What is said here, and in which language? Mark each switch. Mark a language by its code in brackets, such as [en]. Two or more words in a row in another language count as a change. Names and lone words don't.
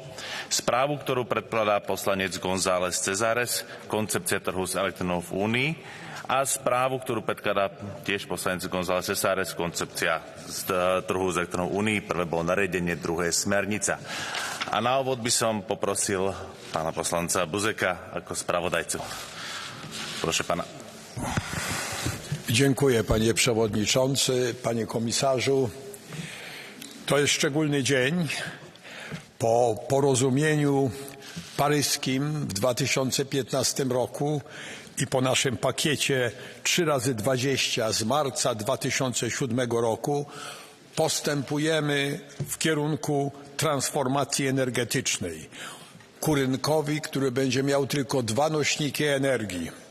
[sk] Správu, ktorú predkladá poslanec González Cezares, koncepcia trhu s elektrinou v Únii. A správu, ktorú predkladá tiež poslanec González Cezares, koncepcia trhu s elektrinou v Únii. Prvé bolo nariadenie, druhé smernica. A na úvod by som poprosil pána poslanca Buzeka ako spravodajcu. [pl] Proszę pana. Dziękuję, panie przewodniczący, panie komisarzu. To jest szczególny dzień. Po porozumieniu paryskim w 2015 roku i po naszym pakiecie 3x20 z marca 2007 roku postępujemy w kierunku transformacji energetycznej ku rynkowi, który będzie miał tylko 2 nośniki energii.